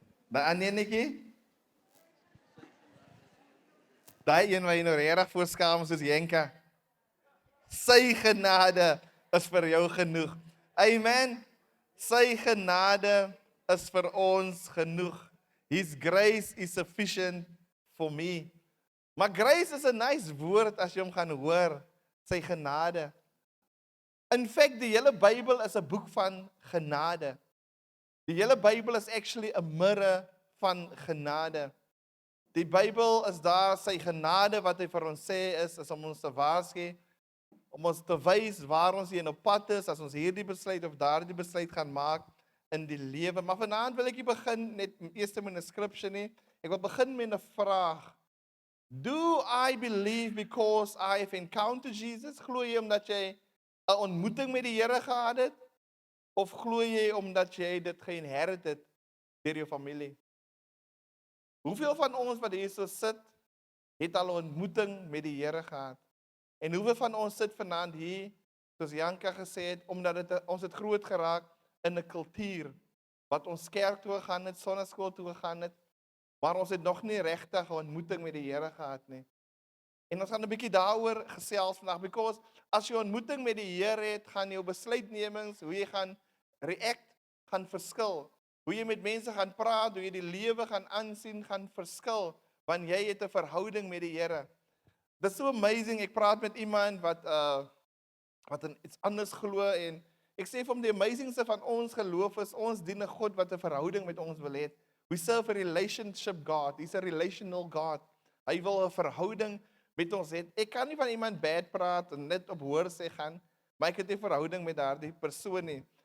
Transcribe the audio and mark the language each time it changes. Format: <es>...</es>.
<af>Daai ander enetjie, daai een wat jy nou regtig voorskaam soos Jenka. Sy genade is vir jou genoeg. Amen. Sy genade is vir ons genoeg.</af> <en>His grace is sufficient for me.</en> <af>Maar grace is 'n nice woord as jy hom gaan hoor. Sy genade. In fact, die hele Bybel is 'n boek van genade. Die hele Bybel is actually 'n mirror van genade. Die Bybel is daar, sy genade wat hy vir ons sê is om ons te waarsku, om ons te wys waar ons hier op pad is, as ons hierdie besluit of daardie besluit gaan maak in die lewe. Maar vanaand wil ek nie begin net eers met 'n scripture nie. Ek wil begin met 'n vraag.</af> <en>Do I believe because I have encountered Jesus?</en> <af>Glo jy omdat jy 'n ontmoeting met die Here gehad het? Of glo jy omdat jy dit geïnherit het deur jou familie? Hoeveel van ons wat hier so sit, het al 'n ontmoeting met die Here gehad? En hoeveel van ons sit vanaand hier, soos Janka gesê het, omdat ons het groot geraak in 'n kultuur, wat ons kerk toe gegaan het, sonneskool toe gegaan het, maar ons het nog nie regtig 'n ontmoeting met die Here gehad nie. En ons gaan 'n bietjie daaroor gesels vandag, because as jy 'n ontmoeting met die Here het, gaan jou besluitnemings, hoe jy gaan react, gaan verskil. Hoe jy met mense gaan praat, hoe jy die lewe gaan aansien, gaan verskil, want jy het 'n verhouding met die Here. Dit is so amazing, ek praat met iemand wat in iets anders glo, en ek sê vir hom, die amazingste van ons geloof is, ons dien 'n God wat 'n verhouding met ons wil hê.</af> <en>We serve a relationship God, He's a relational God.</en> <af>Hy wil 'n verhouding met ons hê. Ek kan nie van iemand bad praat, en net op hoor sê gaan, maar ek het nie verhouding met daardie persoon nie.</af>